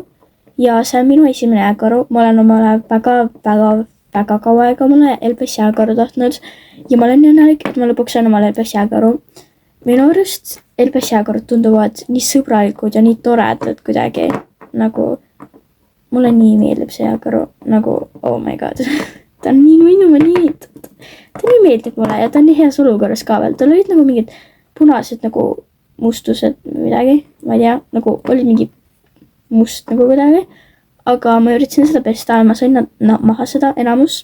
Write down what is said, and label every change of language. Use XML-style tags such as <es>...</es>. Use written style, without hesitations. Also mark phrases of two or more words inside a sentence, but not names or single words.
<et>Ja see on minu esimene jääkaru. Ma olen omale väga kaua aega omale LPS jääkaru tahtnud. Ja ma olen nii õnnelik, et ma lõpuks on omale LPS jääkaru. Minu arust LPS jääkarud tunduvad nii sõbralikud ja nii toredad kuidagi. Nagu, mulle nii meeldib see jääkaru. Nagu,</et> <en>oh my god.</en> <et>Ta on nii nunnu, ta nii meeldib mulle ja ta on nii heas olukorras ka veel. Tal olid nagu mingid punased nagu mustused midagi. Ma ei tea, nagu olid mingi must nagu kuidagi, aga ma üritasin seda pesta ja ma sain maha seda enamus.</et>